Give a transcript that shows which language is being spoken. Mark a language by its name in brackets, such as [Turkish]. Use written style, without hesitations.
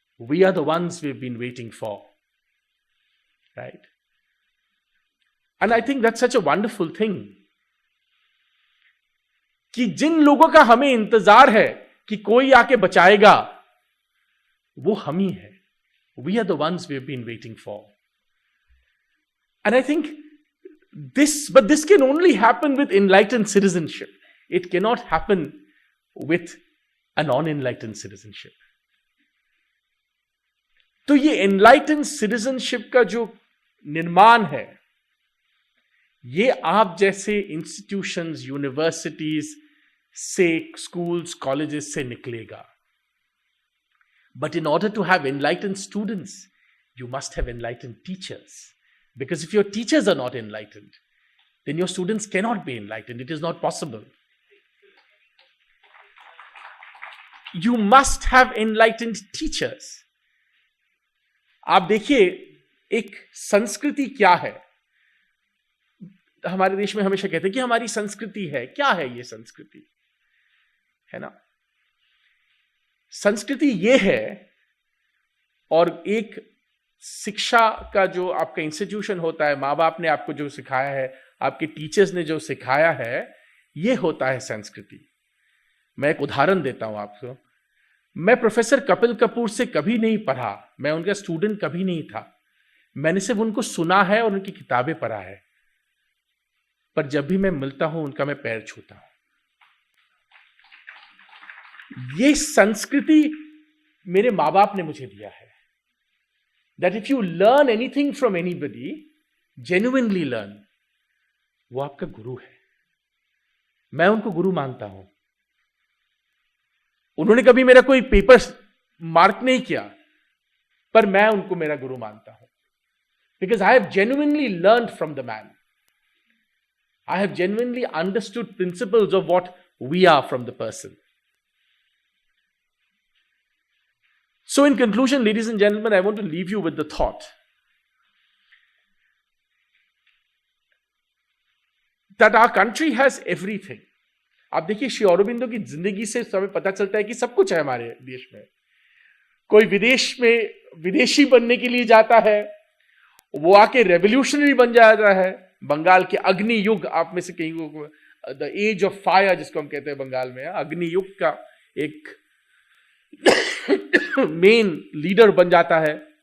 [English] We are the ones we have been waiting for, right? And I think that's such a wonderful thing [Hindi] कि जिन लोगों का हमें इंतजार है कि कोई आके बचाएगा, वो हम ही है। [English] We are the ones we have been waiting for. And I think this can only happen with enlightened citizenship. It cannot happen with a non-enlightened citizenship. [Hindi] तो ये enlightened citizenship का जो निर्माण है, ये आप जैसे institutions, universities से, schools, colleges से निकलेगा. [English] But in order to have enlightened students, you must have enlightened teachers. Because if your teachers are not enlightened, then your students cannot be enlightened. It is not possible. You must have enlightened teachers. [Hindi] आप देखिए एक संस्कृति क्या है। हमारे देश में हमेशा कहते हैं कि हमारी संस्कृति है। क्या है ये संस्कृति? है ना? संस्कृति ये है, और एक शिक्षा का जो आपका इंस्टीट्यूशन होता है, माँ बाप ने आपको जो सिखाया है, आपके टीचर्स ने जो सिखाया है, ये होता है संस्कृति। मैं एक उदाहरण देता हूं आपको। मैं प्रोफेसर कपिल कपूर से कभी नहीं पढ़ा, मैं उनका स्टूडेंट कभी नहीं था। मैंने सिर्फ उनको सुना है और उनकी किताबें पढ़ा है, पर जब भी मैं मिलता हूं उनका मैं पैर छूता हूं। ये संस्कृति मेरे माँ बाप ने मुझे दिया है। [English] That if you learn anything from anybody, genuinely learn, [Hindi] वो आपका गुरु है। मैं उनको गुरु मानता हूं। उन्होंने कभी मेरा कोई पेपर मार्क नहीं किया, पर मैं उनको मेरा गुरु मानता हूं। [English] Because I have genuinely learned from the man. I have genuinely understood principles of what we are from the person. So in conclusion, ladies and gentlemen, I want to leave you with the thought that our country has everything. [Hindi] आप देखिए श्री अरबिंदो की जिंदगी से हमें पता चलता है कि सब कुछ है हमारे देश में। कोई विदेश में विदेशी बनने के लिए जाता है, वो आके रेवोल्यूशनरी बन जाता है। बंगाल के अग्नि युग, आप में से कहीं को द एज ऑफ फायर जिसको हम कहते हैं बंगाल में, अग्नि युग का एक मेन लीडर बन जाता है।